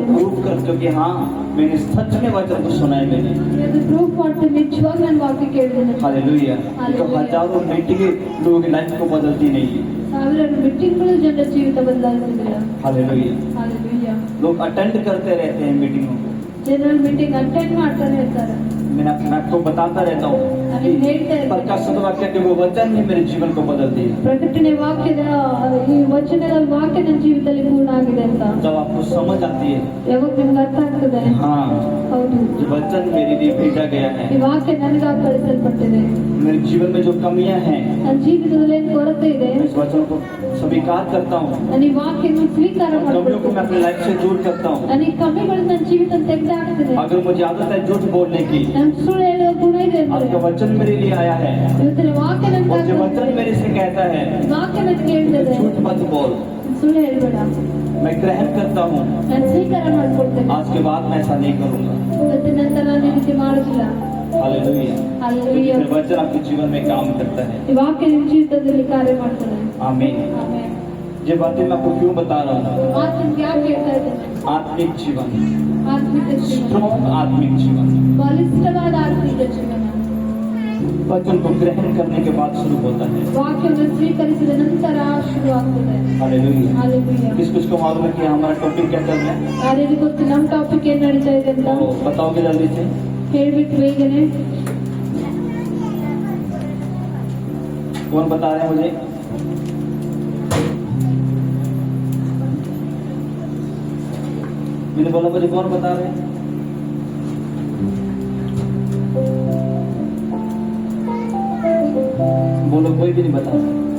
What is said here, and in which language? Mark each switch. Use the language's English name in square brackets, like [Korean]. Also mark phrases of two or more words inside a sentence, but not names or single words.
[Hindi] प्रूव करते हो कि हाँ मैंने सच में वचन को सुना है मैंने। [Kannada] ಇದು ಪ್ರೂಫ್ ಮಾಡ್ತೀನಿ, ನಿಜವಾಗಿ ನಾನು ವಾಕ್ಯ ಕೇಳಿದ್ದೇನೆ. [Hindi] हालेलुया। तो हजारों मीटिंगें लोगों की लाइफ को बदलती नहीं है। [Kannada] ಸಾವಿರಾರು ಮೀಟಿಂಗ್ಗಳು ಜನರ ಜೀವಿತ ಬದಲಾಯಿಸಿಲ್ಲ. [Hindi] हालेलुया। [Kannada] ಹಾಲೆಲೂಯಾ. [Hindi] लोग अटेंड करते रहते हैं मीटिंगों को, [Kannada] ಜನರಲ್ ಮೀಟಿಂಗ್ ಅಟೆಂಡ್ ಮಾಡ್ತಾನೆ ಇರ್ತಾರೆ. [Hindi] मैं आपको बताता रहता हूँ [Kannada] ನಾನು ಹೇಳ್ತಾ ಇರ್ತೀನಿ, [Hindi] प्रकाशित वाक्य के वो वचन ही मेरे जीवन को बदल दिया। [Kannada] ಪ್ರಕಟಣೆ ವಾಕ್ಯದ ಈ ವಚನದ ವಾಕ್ಯ ನನ್ನ ಜೀವಿತದಲ್ಲಿ ಪೂರ್ಣ ಆಗಿದೆ ಅಂತ. [Hindi] जब आपको समझ आती है [Kannada] ಯಾವಾಗ ನಿಮ್ಗೆ ಅರ್ಥ ಆಗ್ತದೆ, [Hindi] हाँ [Kannada] ಹೌದು, [Hindi] ये वचन मेरे लिए भेजा गया [Kannada] ಈ [Hindi] है, [Kannada] ವಾಕ್ಯ ನನಗಾಗಿ ಕಳಿಸಲ್ಪಟ್ಟಿದೆ. [Hindi] मेरे जीवन में जो कमियां हैं [Kannada] ನನ್ನ ಜೀವಿತದಲ್ಲಿ ಏನು ಕೊರತೆ ಇದೆ, [Hindi] मैं इस वचन को स्वीकार करता हूँ, [Kannada] ನಾನು ಈ ವಾಕ್ಯವನ್ನು ಸ್ವೀಕಾರ [Hindi] कमियों को [Kannada] ಮಾಡ್ತೀನಿ. [Hindi] मैं अपनी लाइफ से दूर करता हूँ। [Kannada] ನಾನು ಈ ಕಮ್ಮಿಗಳು ನನ್ನ ಜೀವಿತ ತೆಗೆದು ಹಾಕ್ತೇನೆ. [Hindi] अगर मुझे आदत है झूठ बोलने की, [Kannada] ನನ್ನ ಸುಳ್ಳು ಹೇಳುವ ಗುಣ ಇದೆ ಅಂದ್ರೆ, [Hindi] आपका वचन मेरे लिए आया है [Kannada] ಇವತ್ತಿನ ವಾಕ್ಯ [Hindi] और [Kannada] ನನಗಾಗಿ [Hindi] जो वचन [Kannada] ಬಂದಿದೆ. [Hindi] मेरे से कहता है [Kannada] ವಾಕ್ಯ ನನಗೆ ಹೇಳ್ತದೆ, [Hindi] झूठ मत बोल, [Kannada] ಸುಳ್ಳು ಹೇಳ್ಬೇಡ. [Hindi] मैं ग्रहण करता हूँ, [Kannada] ನಾನು ಸ್ವೀಕಾರ ಮಾಡ್ಕೊಳ್ತೇನೆ. [Hindi] आज के बाद मैं ऐसा नहीं करूँगा। [Kannada] ಇವತ್ತಿನ ನಂತರ ನಾನು ಈ ರೀತಿ ಮಾಡುದಿಲ್ಲ. [Hindi] हालेलुया। [Kannada] ಹಾಲೆಲೂಯಾ. [Hindi] फिर वचन आपके जीवन में काम करता है। [Kannada] ಈ ವಾಕ್ಯ ನಿಮ್ಮ ಜೀವಿತದಲ್ಲಿ ಕಾರ್ಯ ಮಾಡ್ತಾನೆ. [Hindi] आमीन। [Kannada] ಆಮೆನ್. [Hindi] ये बातें मैं आपको क्यों बता रहा हूँ? [Kannada] ಮಾತು ನಿಮ್ಗೆ ಯಾಕೆ ಹೇಳ್ತಾ ಇದ್ದೇನೆ? [Hindi] आत्मिक जीवन, [Kannada] ಆತ್ಮಿಕ ಜೀವನ, [Hindi] स्ट्रॉन्ग आत्मिक जीवन [Kannada] ಬಲಿಷ್ಠವಾದ ಆತ್ಮಿಕ ಜೀವನ [Hindi] वचन को ग्रहण करने के बाद शुरू होता है। [Kannada] ವಾಕ್ಯವನ್ನು ಸ್ವೀಕರಿಸಿದ ನಂತರ ಶುರುವಾಗ್ತದೆ. [Hindi] हालेलुया। [Kannada] ಹಾಲೆಲೂಯಾ. [Hindi] किस कुछ को मालूम है कि हमारा टॉपिक क्या चल रहा है? [Kannada] ಯಾರಿಗೆ ಗೊತ್ತು ನಮ್ಮ ಟಾಪಿಕ್ ಏನ್ ನಡೀತಾ ಇದೆ ಅಂತ? [Hindi] तो बताओगे जल्दी से। [Kannada] ಹೇಳ್ಬಿಟ್ಟು ಬೇಗನೆ. [Hindi] कौन बता रहे हैं मुझे? मैंने बोला मुझे कौन बता रहे हैं? बोलो, कोई भी नहीं बता रहा।